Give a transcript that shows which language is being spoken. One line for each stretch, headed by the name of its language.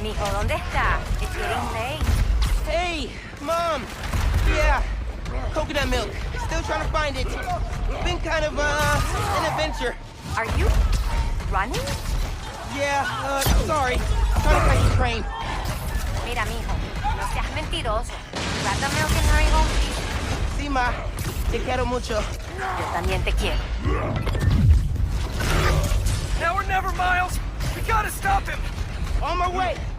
Spanish: Mijo, ¿dónde está?
English: It's getting late. Hey, Mom. Yeah, coconut milk. Still trying to find it. Been kind of, an adventure. Are you running? Yeah, sorry. Trying to catch the train.
Spanish: Mira, mijo, no seas mentiroso.
English: Grab the milk and hurry home, please.
Spanish: Sí, ma. Te quiero mucho. Yo también te quiero.
English: Now or never, Miles! We gotta stop him! On my way.